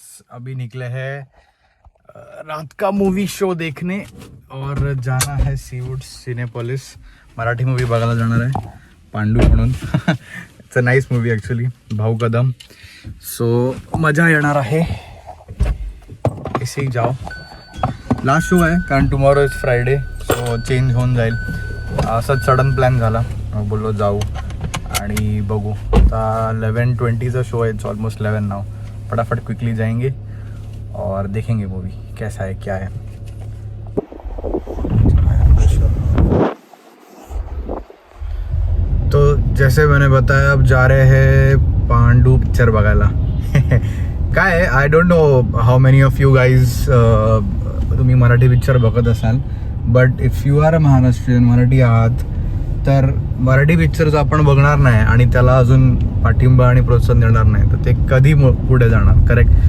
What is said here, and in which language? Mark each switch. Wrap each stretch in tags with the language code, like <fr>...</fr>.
<hi>अभी निकले हैं रात का मूवी शो देखने, और जाना है सीवूड सिनेपोलिस.</hi> <mr>मराठी मूवी बघायला जाणार आहे, पांडू म्हणून.</mr> <en>it's a nice movie actually,</en> <mr>भाऊ कदम. सो मजा येणार आहे.</mr> <hi>इसे जाओ.</hi> <mr>लास्ट शो आहे, कारण</mr> <en>tomorrow is Friday,</en> <mr>so change होऊन जाईल. असंच सडन प्लॅन झाला, मग बोललो जाऊ आणि बघू. आता 11:20चा शो आहे,</mr> <en>It's almost 11 now.</en> <hi>फटाफट क्विकली जाएंगे और देखेंगे मूवी कैसा है क्या है. तो जैसे मैंने बताया, अब जा रहे हैं</hi> <mr>पांडू पिक्चर बघायला. काय आहे,</mr> <en>I don't know how many of you guys</en> <mr>तुम्ही मराठी पिक्चर बघत असाल,</mr> <en>but if you are a Maharashtrian,</en> <mr>Marathi आहात, तर मराठी पिक्चर्स आपण बघणार नाही आणि त्याला अजून पाठिंबा आणि प्रोत्साहन देणार नाही तर ते कधी पुढे जाणार. करेक्ट.</mr>